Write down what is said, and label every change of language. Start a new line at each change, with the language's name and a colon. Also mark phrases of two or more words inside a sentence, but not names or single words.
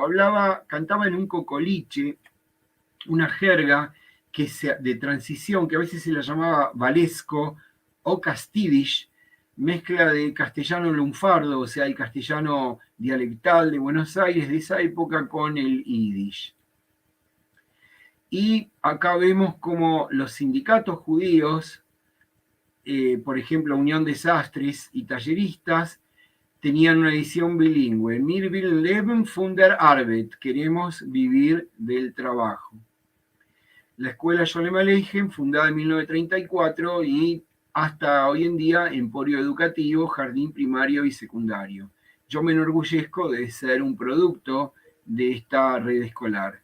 Spanish: Cantaba en un cocoliche, una jerga de transición que a veces se la llamaba valesco o castidish, mezcla de castellano lunfardo, o sea, el castellano dialectal de Buenos Aires de esa época con el yiddish. Y acá vemos cómo los sindicatos judíos, por ejemplo, Unión de Sastres y Talleristas, tenían una edición bilingüe.
German: Wir will leben von der Arbeit,
Spanish: queremos vivir del trabajo. La escuela Sholem Aleichem, fundada en 1934 y hasta hoy en día Emporio Educativo, jardín primario y secundario. Yo me enorgullezco de ser un producto de esta red escolar.